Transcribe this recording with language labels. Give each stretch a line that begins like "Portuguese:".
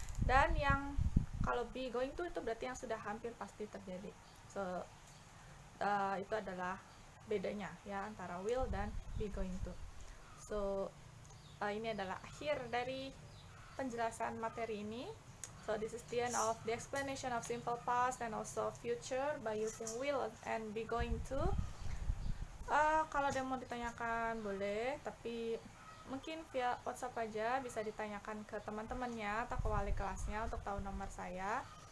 Indonesian: Dan yang kalau be going to itu berarti yang sudah hampir pasti terjadi. So itu adalah bedanya ya antara will dan be going to. So ini adalah akhir dari penjelasan materi ini.
English: So this is the end of the explanation of simple past and also future by using will and be going to.
Indonesian: Kalau ada yang mau ditanyakan boleh, tapi mungkin via WhatsApp aja, bisa ditanyakan ke teman-temannya atau ke wali kelasnya untuk tahu nomor saya.